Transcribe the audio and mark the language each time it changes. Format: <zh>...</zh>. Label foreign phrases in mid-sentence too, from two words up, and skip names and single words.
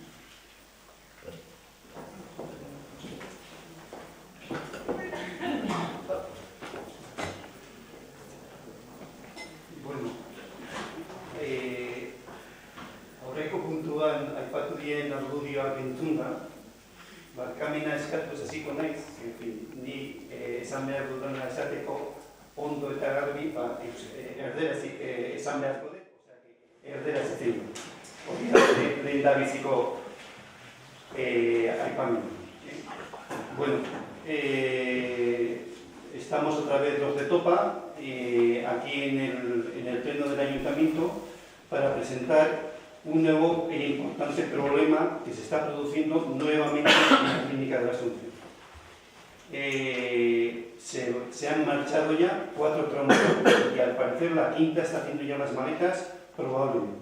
<eu>Bueno, aurreko puntuan aipatu dien argudioak entzunda, barkamena eskatuz hasiko naiz, ni esan behar dudana esateko ondo eta garbi, erderaz esan beharko dut, erderaz ezein. Hori da, lehen da biziko aipamen.</eu> <es>Bueno, estamos otra vez los de Topa, aquí en el pleno del Ayuntamiento, para presentar un nuevo e importante problema que se está produciendo nuevamente en la Clínica de la Asunción. Se han marchado ya 4 traumatólogos y al parecer la quinta está haciendo ya las maletas, probablemente.</es>